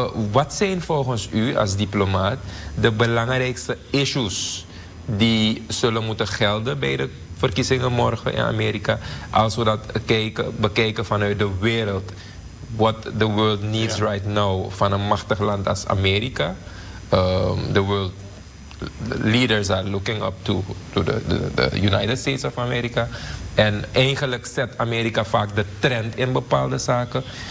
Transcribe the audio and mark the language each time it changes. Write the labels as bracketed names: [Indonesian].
[Dutch] Wat zijn volgens u als diplomaat de belangrijkste issues die zullen moeten gelden bij de verkiezingen morgen in Amerika, als we dat bekijken vanuit de wereld? [English] What the world needs right now [Dutch] van een machtig land als Amerika. [English] The world leaders are looking up to the United States of America. [Dutch] En eigenlijk zet Amerika vaak de trend in bepaalde zaken.